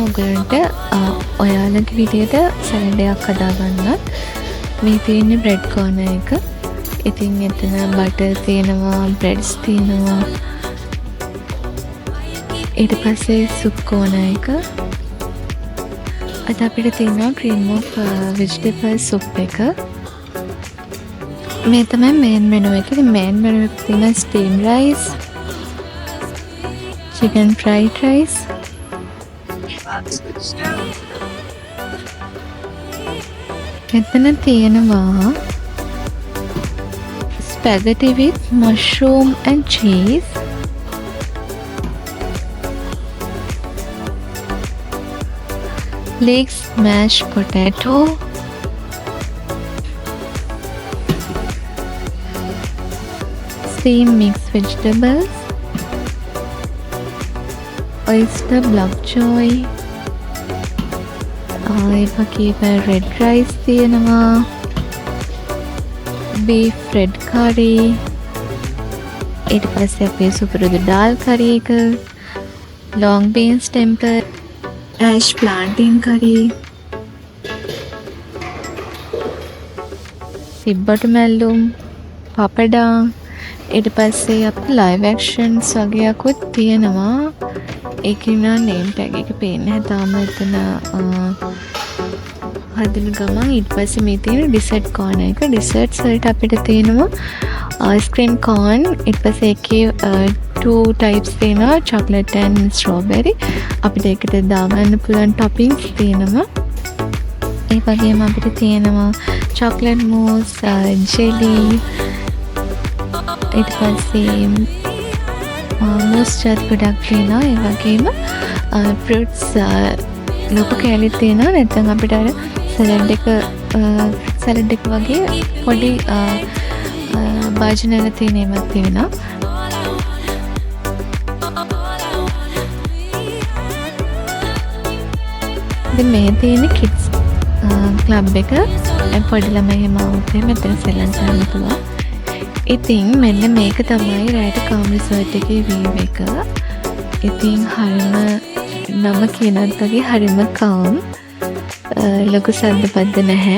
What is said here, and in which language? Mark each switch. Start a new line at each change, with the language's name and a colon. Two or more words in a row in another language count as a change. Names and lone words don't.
Sinhala: ඔයගොල්ලන්ට ඔයාලගේ විදියට සැලඩ් එකක් හදාගන්නත්. මේ තියෙන බ්‍රෙඩ් කෝනර් එක. ඉතින් එතන බටර් තියෙනවා, බ්‍රෙඩ්ස් තියෙනවා. ඊට පස්සේ සුප් කෝනර් එක. අද අපිට තියෙනවා
English: cream of vegetable soup
Sinhala: එක. මේ තමයි
English: main menu
Sinhala: එක. ඉතින්
English: main menu
Sinhala: එකේ තියෙන
English: steam rice, chicken fried rice,
Sinhala: මෙතන තියෙනවා
English: spaghetti with mushroom and cheese, leeks mashed potato, steamed mixed vegetables, oyster bok choy, red rice තියෙනවා, beef red curry,
Sinhala: ඊට පස්සේ අපේ සුපුරුදු
English: dal curry එක, long beans temper, ash plantain curry,
Sinhala: තිබ්බට මැල්ලුම්, පපඩා. ඊට පස්සේ අපේ
English: live actions
Sinhala: වගේකුත් තියෙනවා. ඒකේ නා
English: name tag
Sinhala: එක පේන්නේ නැහැ තාම එතන හදන ගමන්. ඊට පස්සේ මේ තියෙන
English: dessert corner
Sinhala: එක. desserts වලට අපිට තියෙනවා
English: ice cream cone.
Sinhala: ඊට පස්සේ ඒකේ
English: two types
Sinhala: තියෙනවා
English: chocolate and strawberry.
Sinhala: අපිට ඒකට දාගන්න පුළුවන් toppings තියෙනවා. ඒ වගේම අපිට තියෙනවා
English: chocolate mousse, jelly,
Sinhala: ඊට පස්සේ moisture ගොඩක් තියෙනවා. ඒ වගේම fruits ලොකු කෑලි තියෙනවා. නැත්නම් අපිට අර සැලඩ් එක වගේ පොඩි භාජනවල තියෙන ඒවා තියෙනවා. ඉතින් මේ තියෙන
English: kids club
Sinhala: එක පොඩි ළමයි එහෙම આવුත් මෙතන සෙල්ලම් කරන්න පුළුවන්. ඉතින් මෙන්න මේක තමයි රැට කාම් රිසෝට් එකේ view එක. ඉතින් හරිම නම කියනත් වගේ හරිම කාම්. ලොකු සද්දපද්ද නැහැ.